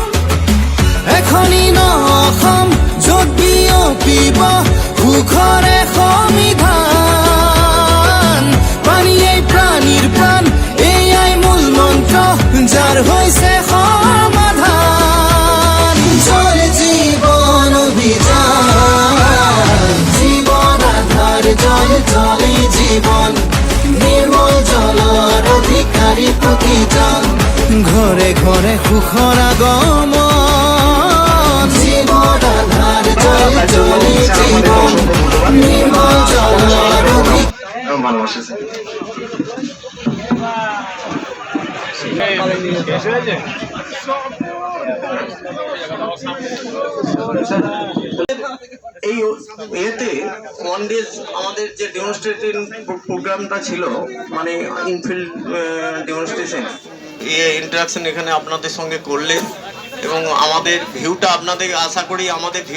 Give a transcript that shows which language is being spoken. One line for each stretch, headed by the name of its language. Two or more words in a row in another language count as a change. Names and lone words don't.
Assamese: এখনি ন অসম য'ত বিয়পিব সুখৰে সমিধান। পানীয়েই প্ৰাণীৰ প্ৰাণ, এয়াই মূল মন্ত্ৰ, যাৰ হৈছে সমাধান। জল জীবন অভিযান, জীবন আধার জল জল প্রতিজন ঘরে ঘরে সুখৰ আগমন জীৱন আধাৰ জল জলে জীৱন নিৰ্মল জলৰ
Bangla: ভালোবাসেছে এই এতে
English: one days
Bangla: আমাদের যে ডেমনস্ট্রেটিং প্রোগ্রামটা ছিল মানে
English: infield demonstration interaction
Bangla: এখানে আপনাদের সঙ্গে করলেন এবং আমাদের ভিউটা আপনাদের আশা করি আমাদের ভিউটা